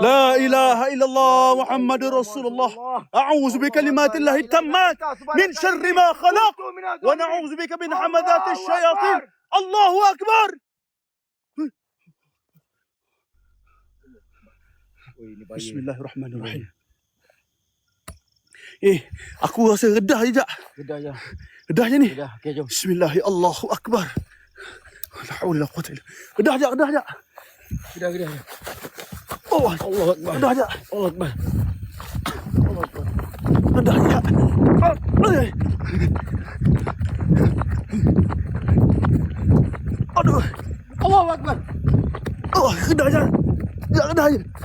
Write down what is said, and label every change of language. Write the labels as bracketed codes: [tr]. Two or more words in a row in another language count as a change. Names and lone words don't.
[ar] لا إله إلا الله محمد رسول الله. أعوذ بكلمات الله التامات من شر ما خلق ونعوذ بك من همزات الشياطين. الله أكبر. بسم الله الرحمن الرحيم. [ms] Aku rasa redah je, Jak. Redah je. Redah je ni. Redah. Okey, jom. [ar] بسم الله، الله أكبر. لا حول ولا قوة إلا بالله. [ms] Redah je, redah je. Redah, redah. Oh, [ar] الله أكبر. [ms] redah je. [ar] الله أكبر. الله أكبر. [ms] Redah je. Aduh. [ar] الله أكبر. [ms] Oh, redah je. Ya, redah je.